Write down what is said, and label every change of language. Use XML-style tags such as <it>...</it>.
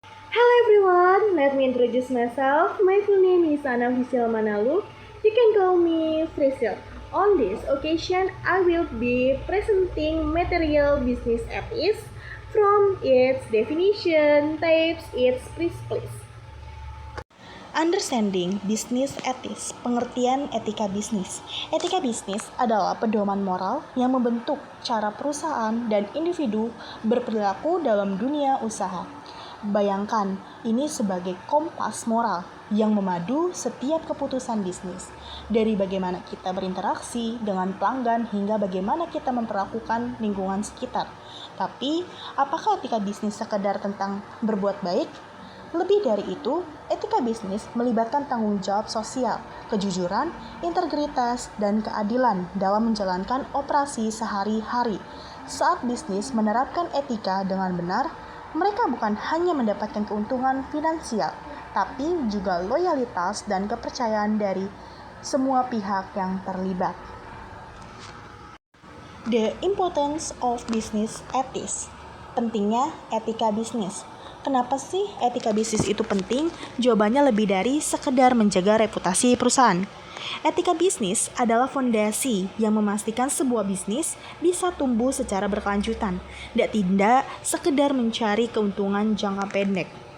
<en>Hello everyone, let me introduce myself. My full name is Ana Vishal Manalu. You can call me Frisil. On this occasion, I will be presenting material business ethics from its definition, types, its principles. Understanding business ethics,</en> <id>pengertian etika bisnis. Etika bisnis adalah pedoman moral yang membentuk cara perusahaan dan individu berperilaku dalam dunia usaha. Bayangkan ini sebagai kompas moral yang memadu setiap keputusan bisnis, dari bagaimana kita berinteraksi dengan pelanggan hingga bagaimana kita memperlakukan lingkungan sekitar. Tapi, apakah etika bisnis sekedar tentang berbuat baik? Lebih dari itu, etika bisnis melibatkan tanggung jawab sosial, kejujuran, integritas, dan keadilan dalam menjalankan operasi sehari-hari. Saat bisnis menerapkan etika dengan benar, mereka bukan hanya mendapatkan keuntungan finansial, tapi juga loyalitas dan kepercayaan dari semua pihak yang terlibat.</id> <en>The importance of business ethics.</en> <id>Pentingnya etika bisnis. Kenapa sih etika bisnis itu penting? Jawabannya lebih dari sekedar menjaga reputasi perusahaan. Etika bisnis adalah fondasi yang memastikan sebuah bisnis bisa tumbuh secara berkelanjutan, tidak sekedar mencari keuntungan jangka pendek.</id>